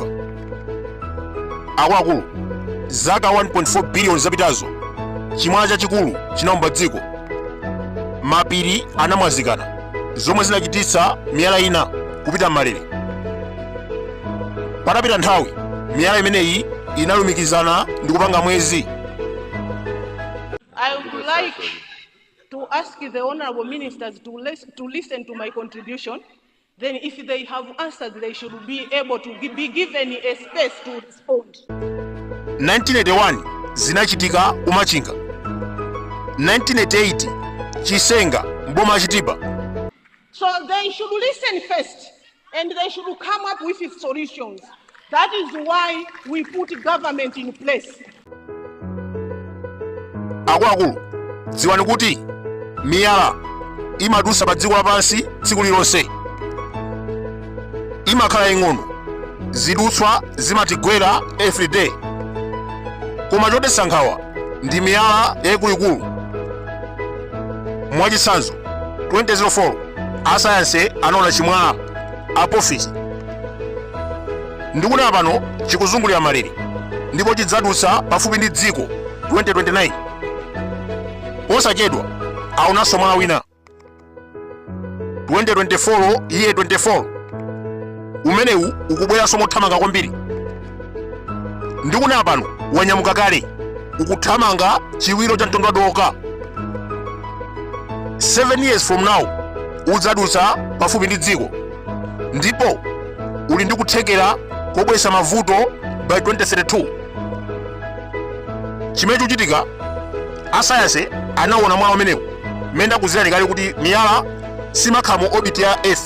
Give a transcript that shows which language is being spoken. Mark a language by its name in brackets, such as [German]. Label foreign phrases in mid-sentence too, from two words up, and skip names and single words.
[Nyanja] Akuluakulu, zaka 1.4 billion zapitazo, chimwala chachikulu chinawumba dziko. Mapiri anamwazikana, zomwe zinachititsa miyala ina kupita m'malere. Patapita nthawi, miyala imeneyi inalumikizana ndi kupanga mwezi. [English] I would like to ask the honorable ministers to listen to my contribution. Then if they have answers, they should be able to be given a space to respond. [Nyanja] 1981 zinachitika umachinga. 1988 chisenga mboma achitipa. [English] So they should listen first and they should come up with solutions. That is why we put government in place. [Nyanja] Akuluakulu, dziwani kuti miyala imadusa pa dziko lapansi tsiku lilonse. Imakhala ing'ono, zidutswa zimatigwera [English] every day. [Nyanja] Koma chodetsa nkhawa ndi miyala yayikuluikulu. Mwachitsanzo, 2004 asayansi anaona chimwala Apophis. Ndikuti pano chikuzungulira malere ndipo chidzadutsa pafupi ndi dziko 2029. Posachedwa aonanso mwala wina 2024 iye 24. Umenewu ukubweranso mothamanga kwambiri. Ndikuti pano wanyamuka kale, ukuthamanga chiwiro cha mtondodoka. [English] 7 years from now [Nyanja] udzadutsa pafupi ndi dziko, ndipo uli ndi kuthekera kobweretsa mavuto by 2032. Chimene chikuchitika, asayansi anaona mwala umenewu mmene ndakuzirani kale kuti miyala simakhala mu orbit ya Earth.